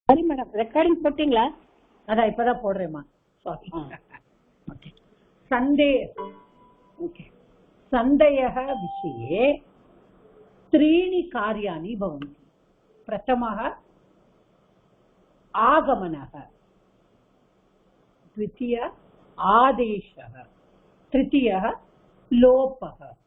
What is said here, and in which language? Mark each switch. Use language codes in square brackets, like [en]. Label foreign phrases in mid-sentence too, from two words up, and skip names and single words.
[ta] சரி மேடம், ரெக்கார்டிங் போட்டீங்களா? அதான் இப்பதான் போடுறேம்மா. சாரி. ஓகே. [sa] सन्देहः विषये त्रीणि कार्याणि भवन्ति. प्रथमः आगमनः, द्वितीय आदेशः, तृतीयः लोपः.